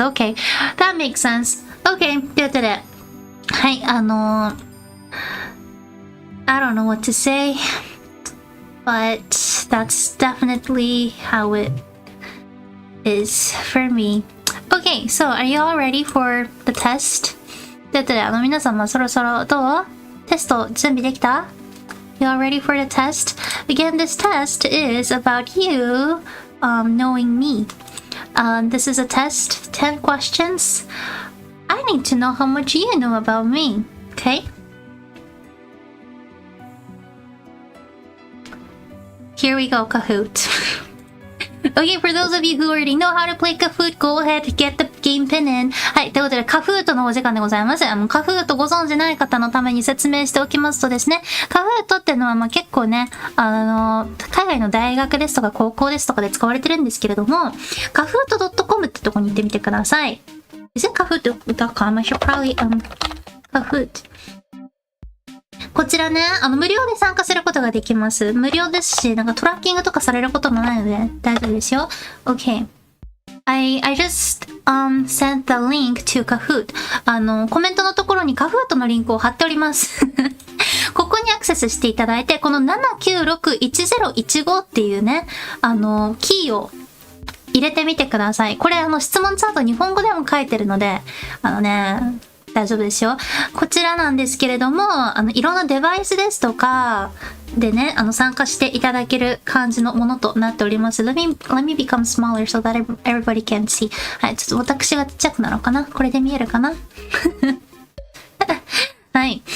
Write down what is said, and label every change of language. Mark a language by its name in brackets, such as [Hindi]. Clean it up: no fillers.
[English] Okay, that makes sense. Okay, [Japanese] ということで、はい、 [English] I don't know what to say, but that's definitely how it is for me. Okay, so are you all ready for the test? [Japanese] ということで、皆様そろそろどう？テスト準備できた？ [English] You all ready for the test? Again, this test is about you knowing me. This is a test, 10 questions. I need to know how much you know about me, okay? Here we go, Kahoot. Okay, for those of you who already know how to play Kahoot, go ahead, get the game pin in. [Japanese] はい、ということで、Kahoot のお時間でございます。Kahoot ご存知ない方のために説明しておきますとですね、Kahoot っていうのは結構ね、海外の大学ですとか高校ですとかで使われてるんですけれども、kahoot.com ってとこに行ってみてください。 [English] Is it kahoot.com? I should probably, Kahoot。 [Japanese] こちらね、無料で参加することができます。無料ですし、なんかトラッキングとかされることもないので大丈夫ですよ。 [English] Okay. I just sent the link to Kahoot. [Japanese] コメントのところに Kahoot のリンクを貼っております。ここにアクセスしていただいて、この7961015っていうね、キーを入れてみてください。これ質問チャート日本語でも書いてるので、大丈夫ですよ。こちらなんですけれども、いろんなデバイスですとかでね、参加していただける感じのものとなっております。 [English] Let me become smaller so that everybody can see. [Japanese] はい、ちょっと私がちっちゃくなろうかな。これで見えるかなはい。